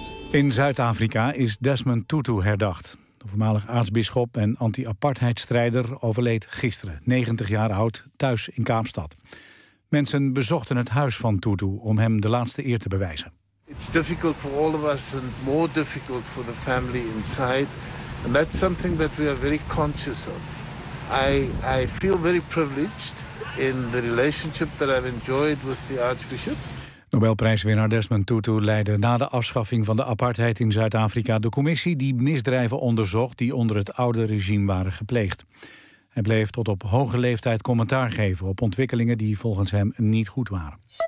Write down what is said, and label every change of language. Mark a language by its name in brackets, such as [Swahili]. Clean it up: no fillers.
[Dutch] In Zuid-Afrika is Desmond Tutu herdacht. De voormalig aartsbisschop en anti-apartheidstrijder overleed gisteren, 90 jaar oud, thuis in Kaapstad. Mensen bezochten het huis van Tutu om hem de laatste eer te bewijzen. [English] It's difficult for all of us and more difficult for the family inside. And that's something that we are very conscious of. I feel very privileged in the relationship that I've enjoyed with the Archbishop. [Dutch] Nobelprijswinnaar Desmond Tutu leidde na de afschaffing van de apartheid in Zuid-Afrika de commissie die misdrijven onderzocht die onder het oude regime waren gepleegd. Hij bleef tot op hoge leeftijd commentaar geven op ontwikkelingen die volgens hem niet goed waren.